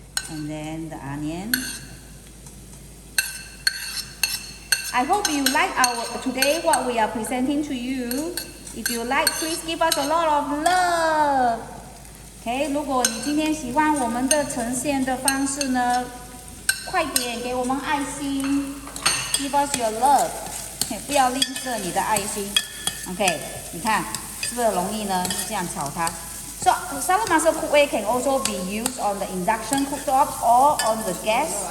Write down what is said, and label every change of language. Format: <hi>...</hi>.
<en>And then the onion. I hope you like today what we are presenting to you. If you like, please give us a lot of love.</en> <zh>OK， 如果你今天喜欢我们的呈现的方式呢，快点给我们爱心 ，</zh> <en>Give us your love，</en> <zh>不要吝啬你的爱心。 OK， 你看是不是容易呢？就这样炒它。</zh> <en>So Saladmaster cookware can also be used on the induction cooktop or on the gas.</en>